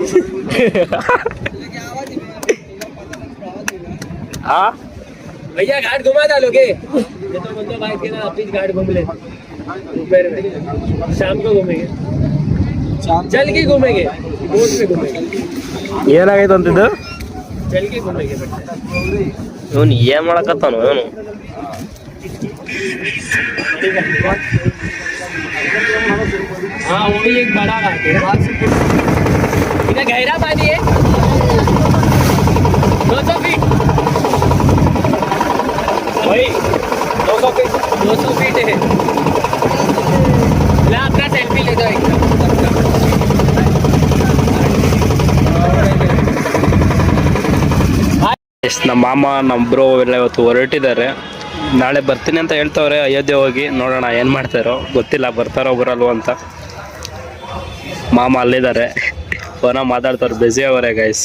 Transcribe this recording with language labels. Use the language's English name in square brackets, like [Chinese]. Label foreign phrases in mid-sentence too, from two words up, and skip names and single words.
[Hindi] हाँ भैया घाट घुमा डालोगे? ये तो बंदो बाइक के ना अपनी घाट घूम ले. दोपहर में शाम को घूमेंगे, चल के घूमेंगे, बोट पे घूमेंगे. [Kannada] ಏನಾಗೈತೆ ಅಂತಿದ್ದು? [Hindi] चल के घूमेंगे. [Kannada] ಇವನು ಏನ್ ಮಾಡಕತ್ತಾನು ಇವನು? [Hindi] हाँ वो भी एक बड़ा घाट है. इधर गहरा पानी है 200 फीट. वही 200 फीट है. ला अपना सेल्फी ले दो एक. [Kannada] ನಮ್ಮ ಮಾಮ ನಮ್ಮ ಬ್ರೋ ಎಲ್ಲ ಇವತ್ತು ಹೊರಟಿದ್ದಾರೆ. ನಾಳೆ ಬರ್ತೀನಿ ಅಂತ ಹೇಳ್ತವ್ರೆ. ಅಯೋಧ್ಯೆ ಹೋಗಿ ನೋಡೋಣ ಏನು ಮಾಡ್ತಾರೋ ಗೊತ್ತಿಲ್ಲ, ಬರ್ತಾರೋ ಬರಲ್ವೋ ಅಂತ. ಮಾಮ ಅಲ್ಲಿದ್ದಾರೆ, ಫೋನ ಮಾತಾಡ್ತಾರೆ, ಬ್ಯುಸಿ ಅವರೇ ಗೈಸ್.